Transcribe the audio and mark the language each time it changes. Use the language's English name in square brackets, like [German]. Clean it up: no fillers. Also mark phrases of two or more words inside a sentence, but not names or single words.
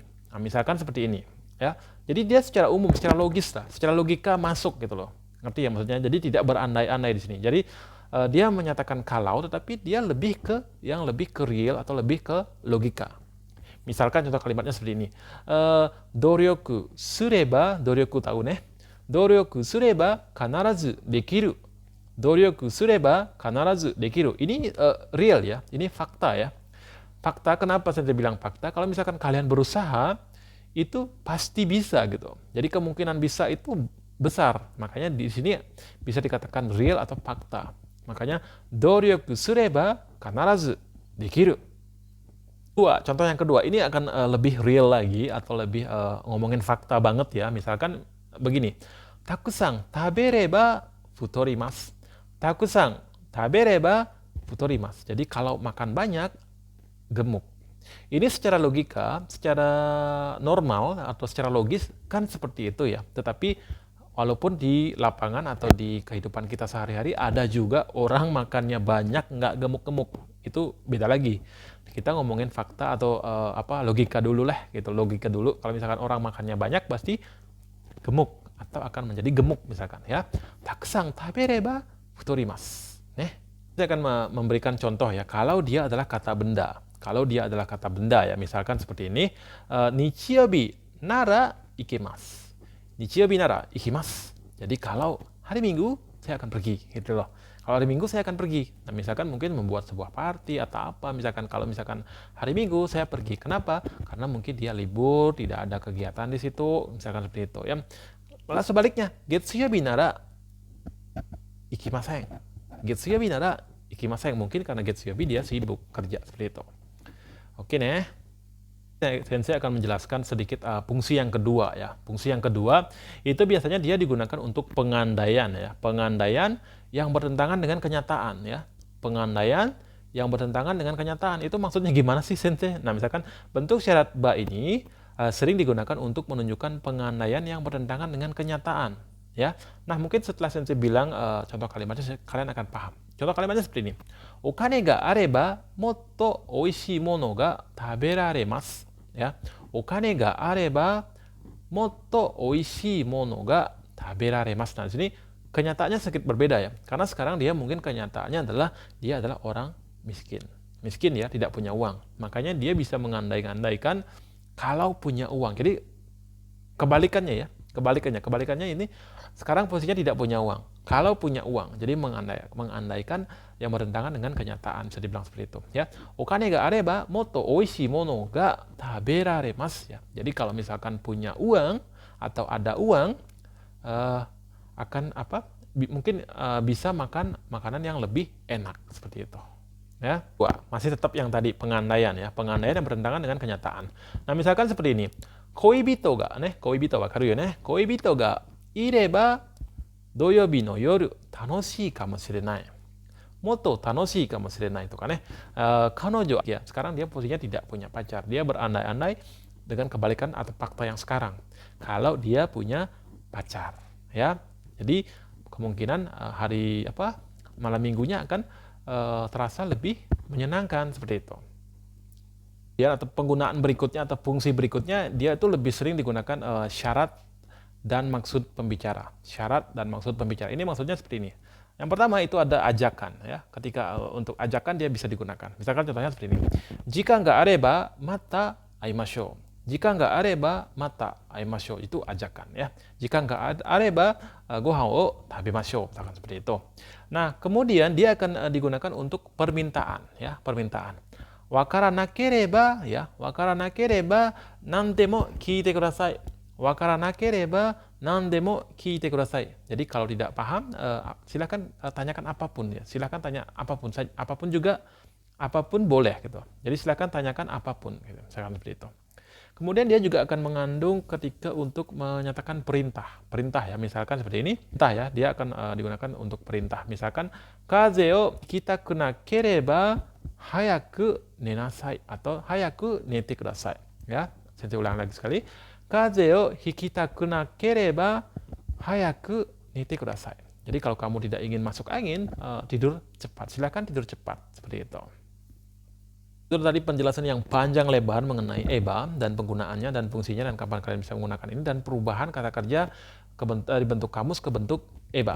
[Indonesian] Nah, misalkan seperti ini ya. Jadi dia secara umum, secara logis lah, secara logika masuk gitu loh. Ngerti ya maksudnya? Jadi tidak berandai-andai di sini. Jadi dia menyatakan kalau, tetapi dia lebih ke yang lebih ke real atau lebih ke logika. Misalkan contoh kalimatnya seperti ini. [Japanese] 努力すれば、努力tahuね？努力すれば必ずできる. 努力すれば必ずできる. [Indonesian] Ini real ya, ini fakta ya. Fakta, kenapa saya bilang fakta? Kalau misalkan kalian berusaha, itu pasti bisa gitu. Jadi kemungkinan bisa itu besar. Makanya di sini bisa dikatakan real atau fakta. [Japanese] Makanya 努力すれば必ずできる. [Indonesian] Contoh yang kedua, ini akan lebih real lagi atau lebih ngomongin fakta banget ya. Misalkan begini, [Japanese] たくさん食べれば太ります. たくさん食べれば太ります. [Indonesian] Jadi kalau makan banyak, gemuk. Ini secara logika, secara normal atau secara logis kan seperti itu ya. Tetapi walaupun di lapangan atau di kehidupan kita sehari-hari ada juga orang makannya banyak nggak gemuk-gemuk. Itu beda lagi. Kita ngomongin fakta atau logika dulu lah gitu. Logika dulu. Kalau misalkan orang makannya banyak pasti gemuk atau akan menjadi gemuk misalkan ya. [Japanese] たくさん食べれば太ります. [Indonesian] Saya akan memberikan contoh ya. Kalau dia adalah kata benda. Kalau dia adalah kata benda ya, misalkan seperti ini. [Japanese] 日曜日なら行きます. 日曜日なら行きます. [Indonesian] Jadi kalau hari Minggu saya akan pergi gitu loh. Kalau hari Minggu saya akan pergi. Nah, misalkan mungkin membuat sebuah party atau apa. Misalkan kalau misalkan hari Minggu saya pergi. Kenapa? Karena mungkin dia libur, tidak ada kegiatan di situ. Misalkan seperti itu ya. Malah sebaliknya, [Japanese] 月曜日なら行きません. 月曜日なら行きません. [Indonesian] Mungkin karena Getsuyobi dia sibuk kerja seperti itu. Oke nih. Sensei akan menjelaskan sedikit fungsi yang kedua ya. Fungsi yang kedua itu biasanya dia digunakan untuk pengandaian ya. Pengandaian yang bertentangan dengan kenyataan ya. Pengandaian yang bertentangan dengan kenyataan. Itu maksudnya gimana sih Sensei? Nah, misalkan bentuk syarat ba ini sering digunakan untuk menunjukkan pengandaian yang bertentangan dengan kenyataan ya. Nah, mungkin setelah Sensei bilang contoh kalimatnya kalian akan paham. Contoh kalimatnya seperti ini. [Japanese] お金があればもっとおいしいものが食べられます. [Indonesian] Ya. [Japanese] お金があればもっとおいしいものが食べられます. [Indonesian] Nah, di sini kenyataannya sedikit berbeda ya. Karena sekarang dia mungkin kenyataannya adalah dia adalah orang miskin. Miskin ya, tidak punya uang. Makanya dia bisa mengandai-andaikan kalau punya uang. Jadi kebalikannya ya. Kebalikannya ini sekarang posisinya tidak punya uang. Kalau punya uang, jadi mengandaikan yang bertentangan dengan kenyataan, bisa dibilang seperti itu ya. [Japanese] お金があればもっとおいしいものが食べられます ya. [Indonesian] Jadi kalau misalkan punya uang atau ada uang akan mungkin bisa makan makanan yang lebih enak seperti itu. Ya, masih tetap yang tadi pengandaian ya, pengandaian yang bertentangan dengan kenyataan. Nah, misalkan seperti ini. [Japanese] 恋人が分かるよね。恋人がいれば土曜日の夜楽しいかもしれない. もっと楽しいかもしれないとかね. [Indonesian] Kanojo ya, sekarang dia posisinya tidak punya pacar. Dia berandai-andai dengan kebalikan atau fakta yang sekarang. Kalau dia punya pacar, ya. Jadi kemungkinan malam minggunya akan terasa lebih menyenangkan seperti itu. Ya, atau penggunaan berikutnya atau fungsi berikutnya, dia itu lebih sering digunakan syarat dan maksud pembicara. Syarat dan maksud pembicara. Ini maksudnya seperti ini. Yang pertama itu ada ajakan, ya. Ketika untuk ajakan dia bisa digunakan. Misalkan contohnya seperti ini. Jika nggak [Japanese] あれば、また会いましょう. [Indonesian] Jika nggak [Japanese] あれば、また会いましょう. [Indonesian] Itu ajakan, ya. Jika nggak [Japanese] あれば、ご飯を食べましょう. [Indonesian] Misalkan seperti itu. Nah, kemudian dia akan digunakan untuk permintaan, ya, permintaan. [Japanese] 分からなければ、ya、分からなければ何でも聞いてください. 分からなければ何でも聞いてください. [Indonesian] Jadi kalau tidak paham, silakan tanyakan apapun, ya. Silakan tanya apapun saja, apapun juga, apapun boleh gitu. Jadi silakan tanyakan apapun gitu. Misalkan seperti itu. Kemudian dia juga akan mengandung ketika untuk menyatakan perintah. Perintah, ya, misalkan seperti ini. Perintah, ya, dia akan digunakan untuk perintah. [Japanese] Misalkan 風邪を引きたくなければ早く寝なさい atau 早く寝てください. [Indonesian] Ya, saya ulang lagi sekali. [Japanese] 風邪を引きたくなければ早く寝てください. [Indonesian] Jadi kalau kamu tidak ingin masuk angin, tidur cepat. Silakan tidur cepat. Seperti itu. Itu tadi penjelasan yang panjang lebar mengenai eba dan penggunaannya dan fungsinya dan kapan kalian bisa menggunakan ini dan perubahan kata kerja dari bentuk kamus ke bentuk eba.